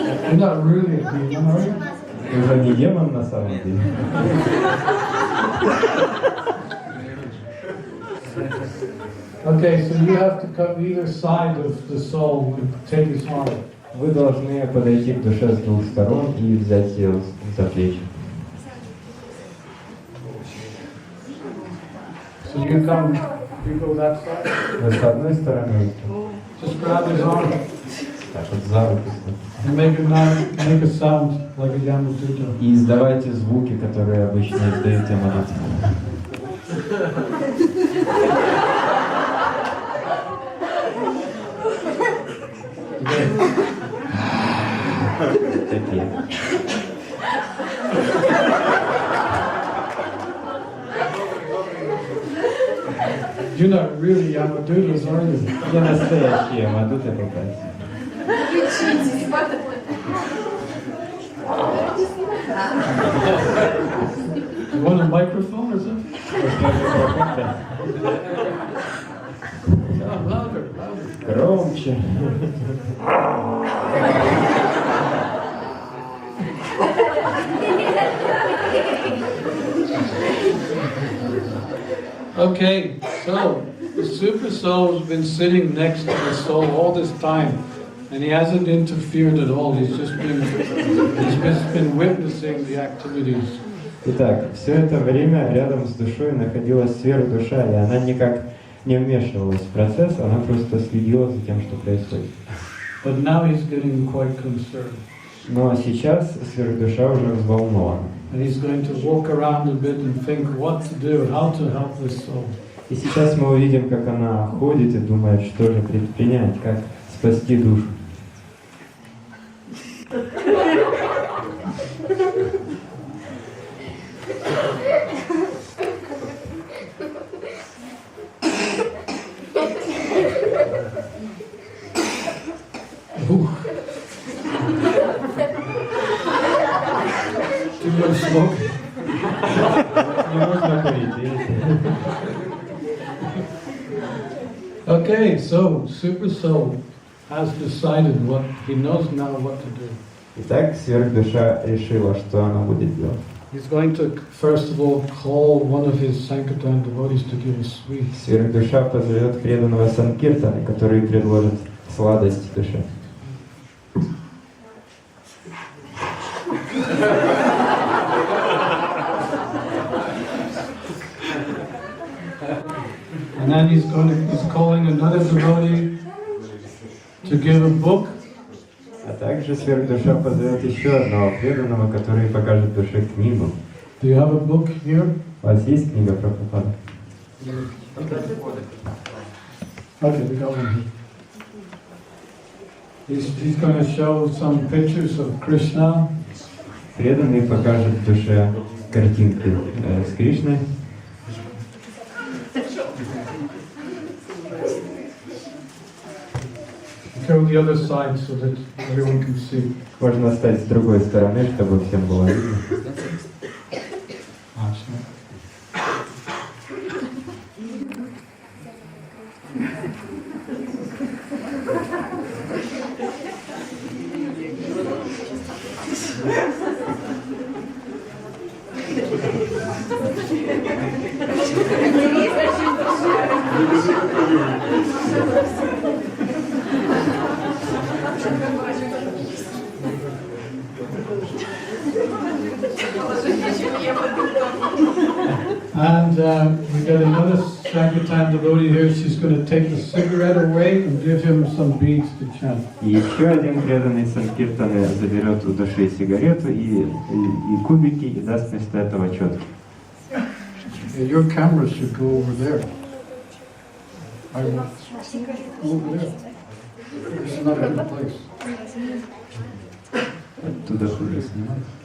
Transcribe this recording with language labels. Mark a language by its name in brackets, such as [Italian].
[English] You're not really a demon, are you? [Russian] Ты уже не демон на самом деле. [English] Okay, so you have to come either side of the soul and take his arm. [Russian] Вы должны подойти к душе с двух сторон и взять ее за плечи. [English] So you come, you go that side. [Russian] Вы с одной стороны, [English] Just grab his arm [Russian] так вот за руку, [English] and make a sound like a Yamaduta. [Russian] и издавайте звуки, которые обычно издают ямадуты. Такие. [English] You're not really Yamadutas, are you? [Russian] Не настоящие ямадуты попались. [English] You want a microphone or something? Oh, louder, louder. [Russian] Громче. [English] Okay, so the super soul's been sitting next to the soul all this time, and he hasn't interfered at all. He's just been witnessing the activities. [Russian] Итак, все это время рядом с душой находилась сверхдуша, и она никак не вмешивалась в процесс, она просто следила за тем, что происходит. [English] But now he's getting quite concerned. [Russian] Но сейчас сверхдуша уже взволнована. [English] And he's going to walk around a bit and think what to do, how to help this soul. [Russian] И сейчас мы увидим, как она ходит и думает, что же предпринять, как спасти душу. [English] Too much smoke. [Russian] Не можно курить, видите? [English] Okay, so Super Soul has decided what he knows now what to do. [Russian] Итак, сверхдуша решила, что она будет делать. [English] He's going to first of all call one of his Sankirtan devotees to give a sweet. [Russian] Сверхдуша позовет преданного Санкиртана, который предложит сладость душе. [English] And then he's calling another devotee to give a book. [Russian] А также сверхдуша позовет еще одного преданного, который покажет душе книгу. [English] Do you have a book here? [Russian] У вас есть книга Прабхупады? [English] Okay, we got one here. He's going to show some pictures of Krishna. [Russian] Преданный покажет душе картинки с Кришной. [English] Go the other side so that everyone can see. [Russian] Можно стать с другой стороны, чтобы всем было видно. [English] And we got another Sankirtan devotee here. She's going to take the cigarette away and give him some beads to chant. [Russian] И еще один преданный Санкиртаны заберет у души сигарету и кубики и даст вместо этого четки. [English] Your camera should go over there. Over there. This is not a good place. [Russian] Оттуда хуже снимать.